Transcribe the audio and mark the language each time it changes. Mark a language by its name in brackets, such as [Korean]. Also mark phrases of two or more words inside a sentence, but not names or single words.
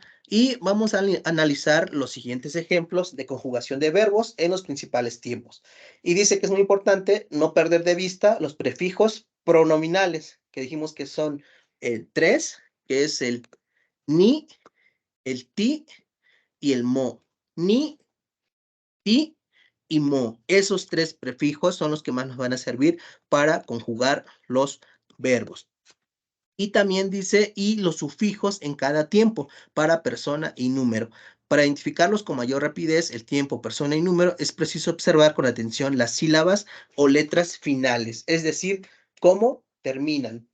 [Spanish] Y vamos a analizar los siguientes ejemplos de conjugación de verbos en los principales tiempos. Y dice que es muy importante no perder de vista los prefijos pronominales, que dijimos que son el 3, que es el ni, el ti y el mo. Ni, ti y mo. Esos 3 prefijos son los que más nos van a servir para conjugar los verbos. Y también dice, y los sufijos en cada tiempo para persona y número. Para identificarlos con mayor rapidez, el tiempo, persona y número, es preciso observar con atención las sílabas o letras finales, es decir, cómo terminan.